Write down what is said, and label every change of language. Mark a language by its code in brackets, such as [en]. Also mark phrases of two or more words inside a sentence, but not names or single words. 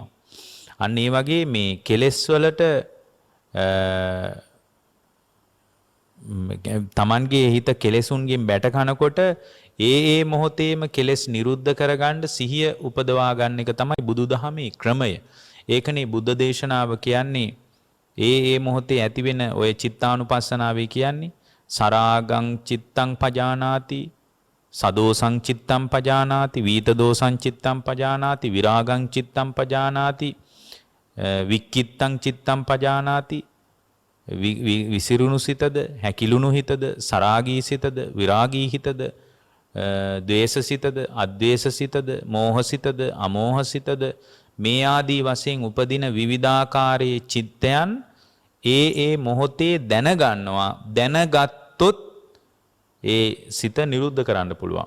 [si] අන්න ඒ වගේ මේ කෙලෙස් වලට තමන්ගේ හිත කෙලෙසුන්ගෙන් බැට කනකොට ඒ මොහොතේම කෙලෙස් නිරුද්ධ කරගන්න සිහිය උපදවා ගන්න එක තමයි බුදුදහමේ ක්‍රමය. ඒකනේ බුද්ධ දේශනාව කියන්නේ ඒ මොහොතේ ඇතිවෙන ඔය චිත්තානුපස්සනාවේ කියන්නේ [pi] සරාගං චිත්තං පජානාති, සදෝසං චිත්තං පජානාති, වීතදෝසං චිත්තං පජානාති, විරාගං චිත්තං පජානාති, වික්කිත්තං චිත්තං පජානාති. [si] විසිරුණු සිතද, හැකිලුණු හිතද, සරාගී සිතද, විරාගී හිතද, ද්වේෂ සිතද, අද්වේෂ සිතද, මෝහ සිතද, අමෝහ සිතද, මේ ආදී වශයෙන් උපදින විවිධාකාරයේ චිත්තයන් ඒ මොහොතේ දැනගන්නවා. දැනගත්තොත් ඒ සිත නිරුද්ධ කරන්න පුළුවන්.